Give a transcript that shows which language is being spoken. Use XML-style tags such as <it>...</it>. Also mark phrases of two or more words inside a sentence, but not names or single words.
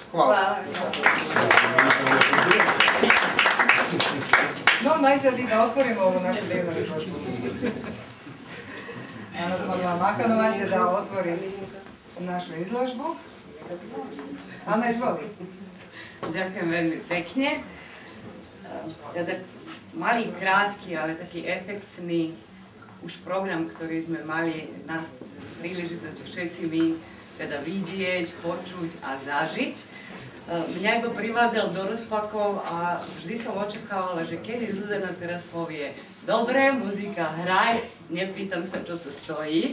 <sr>Hvala. No, najzad i da otvorimo ovu našu divnu izložbu. Ana Makanova će da otvori našu izložbu. Ana, izvoli.</sr> <sk>Ďakujem veľmi pekne. Teda malý, krátky, ale taký efektný už program, ktorý sme mali na príležitosť všetci my teda vidieť, počuť a zažiť. Mňa iba privádzal do rozpakov a vždy som očakávala, že kedy Zuzana teraz povie dobre, muzika, hraj, nepýtam sa, čo tu stojí.</sk>